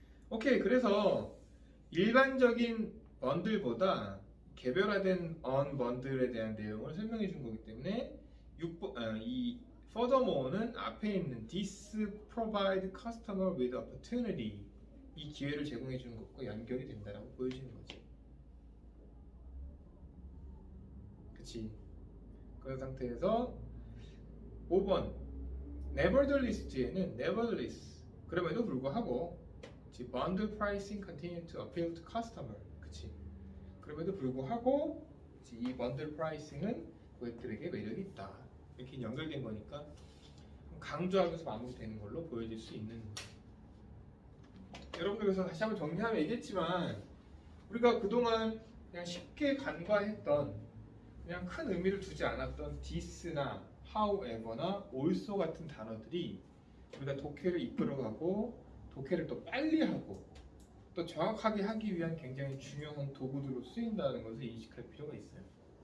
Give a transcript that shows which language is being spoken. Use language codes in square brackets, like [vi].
[ko] 오케이, 그래서 일반적인 번들보다 개별화된 언번들에 대한 내용을 설명해 준 거기 때문에 이 furthermore는 앞에 있는 [en] this provide customer with opportunity [ko] 이 기회를 제공해 주는 것과 연결이 된다라고 보여지는 거지. 그치? 그런 상태에서 5번 nevertheless에는 nevertheless 그럼에도 불구하고 [en] bundle pricing continue to appeal to customer [ko] 그치? 그럼에도 불구하고 이 bundle pricing은 고객들에게 매력이 있다 이렇게 연결된 거니까 강조하면서 마무리되는 걸로 보여질 수 있는 여러분들 그래서 다시 한번 정리하면 얘기했지만 우리가 그동안 그냥 쉽게 간과했던 그냥 큰 의미를 두지 않았던 this나 however나 also 같은 단어들이 우리가 독해를 이끌어가고 독해를 또 빨리 하고 또 정확하게 하기 위한 굉장히 중요한 도구들로 쓰인다는 것을 인식할 필요가 있어요.